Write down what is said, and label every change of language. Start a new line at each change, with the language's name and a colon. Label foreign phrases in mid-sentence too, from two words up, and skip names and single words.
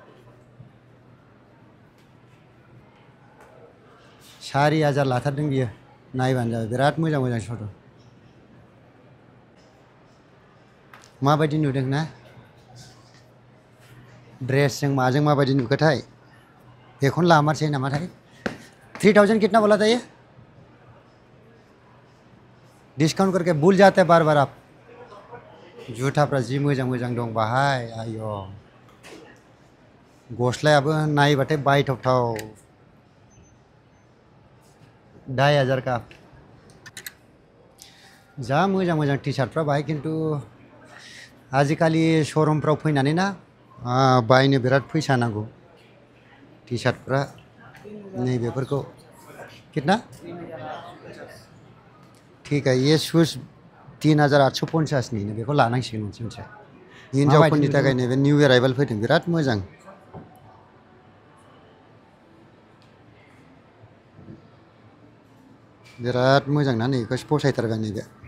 Bodo: 4,000 लाथारदों बियो नायबानो जाबाय बिराद मोजां मोजां सट माबायदि नुदों ना ड्रेसजों माजों माबायदि नुखोथाय बेखौनो लामारसै नामाथाय 3,000
Hindi: कितना बोला था ये डिस्काउंट करके भूल जाते हैं बार बार आप
Bodo: जुथाफ्रा जि मोजां मोजां दं बाहाय आय' गस्लायाबो नायबाथाय बायथावथाव 2,500 का जा मोजां मोजां टि सार्टफ्रा बाहाय खिन्थु आजिखालि श'रुमफ्राव फैनानै ना बायनो बिराद फैसा नांगौ टि सार्टफ्रा नैबेफोरखौ
Hindi: कितना ठीक है ये शूज
Bodo: 3,850नि बेखौ लानांसिगोन मोनसे मोनसे हिन्जावफोरनि थाखाय नैबे
English: new arrival
Bodo: फैदों बिराद मोजां बिराद मोजां ना नैबेखौ फसायथारबाय नैबे